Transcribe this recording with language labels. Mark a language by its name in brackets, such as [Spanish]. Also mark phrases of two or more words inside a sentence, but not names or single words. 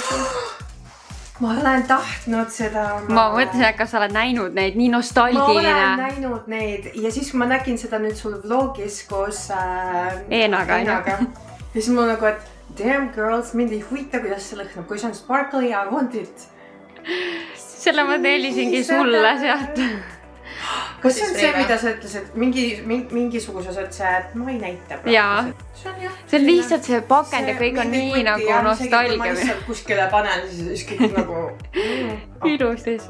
[Estonian] Ma olen tahtnud seda. Ma mõtlesin, et kas sa oled näinud neid, nii nostalgiline. Ma olen näinud neid ja siis ma nägin seda nüüd sul vlogis koos Eenaga. Ja siis mul nagu, et [English] damn girls, [Estonian] mind ei huvita, kuidas see lõhnab. Kui see on sparkly, [English] I want it. [Estonian] Selle ma tellisingi sulle sealt. Kas see on see, mida sa ütlesid, mingisuguse sa ütlesid, et ma ei näita praegu? Jaa. See on lihtsalt see pakend ja kõik on nii nagu nostalgia. Ma lihtsalt kuskile panen, siis kõik nagu... Ilus lihtsalt.